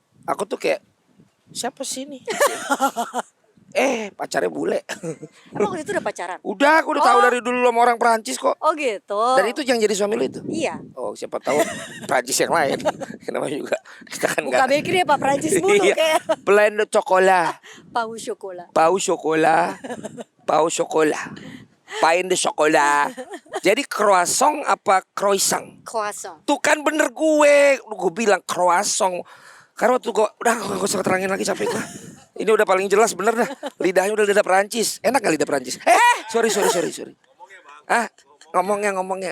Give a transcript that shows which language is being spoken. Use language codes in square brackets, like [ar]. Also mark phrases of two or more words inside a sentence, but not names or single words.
[id] Aku tuh kayak siapa sih ini? Pacarnya bule. Emang waktu itu udah pacaran? Udah, aku udah tahu dari dulu sama orang Perancis kok. Oh gitu. Dan itu yang jadi suami lu itu? Iya. Oh, siapa tahu Perancis yang lain. Kenapa juga kita kan Buka enggak. bakery ya Pak Prancis mulu Iya. kayak [fr] Plein de chocolat. Pau Chocolat. Pau chocolat. Pau chocolat. Pain de chocolat. [id] Jadi croissant apa croissant? Croissant. Tuh kan bener gue bilang croissant. Karena waktu gue udah gak usah terangin lagi capek gue. Ini udah paling jelas bener dah. Lidahnya udah lidah Perancis. Enak gak lidah Perancis? Sorry. Ngomongnya.